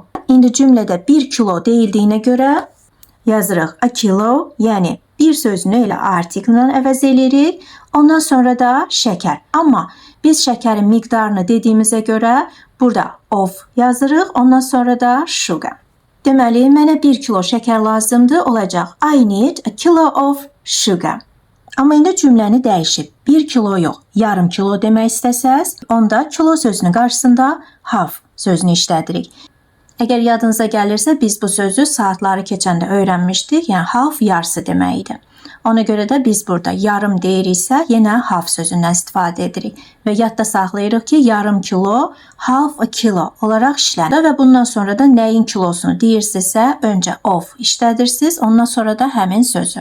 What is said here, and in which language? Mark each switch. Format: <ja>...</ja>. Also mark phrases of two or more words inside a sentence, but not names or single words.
<az>İndi cümlədə 1 kilo deyildiyinə görə yazırıq</az> <en>a kilo,</en> <az>yəni bir sözünü elə article ilə əvəz edirik, ondan sonra da şəkər. Amma biz şəkərin miqdarını dediyimizə görə burada of yazırıq, ondan sonra da sugar. Deməli, mənə 1 kilo şəkər lazımdır olacaq.</az> <en>I need a kilo of sugar.</en> <az>Amma indi cümləni dəyişib 1 kilo yox, yarım kilo demək istəsəz, onda kilo sözünün qarşısında half sözünü işlədirik. Əgər yadınıza gəlirsə, biz bu sözü saatları keçəndə öyrənmişdik. Yəni half yarısı deməkdir. Ona görə də biz burada yarım deyiriksə, yenə half sözündən istifadə edirik və yadda saxlayırıq ki, yarım kilo</az> <en>half a kilo</en> <az>olaraq işlənir və bundan sonra da nəyin kilosunu deyirsinizsə, öncə of işlədirsiniz, ondan sonra da həmin sözü.</az>